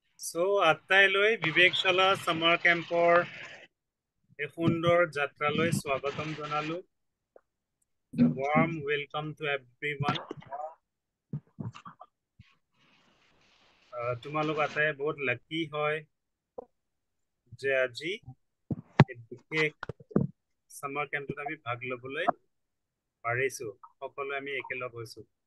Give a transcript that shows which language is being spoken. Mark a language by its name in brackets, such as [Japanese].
[Assamese] So, আটাইলৈ বিবেকশালা summer কেম্পৰ এক সুন্দৰ যাত্ৰালৈ স্বাগতম জনালো। [English] Warm welcome to everyone. [Assamese] তোমালোক আটাই বহুত লাকি হয় যে আজি বিশেষ সামাৰ কেম্পত আমি ভাগ ল'বলৈ পাৰিছো। সকলোৱে আমি একেলগ হৈছো।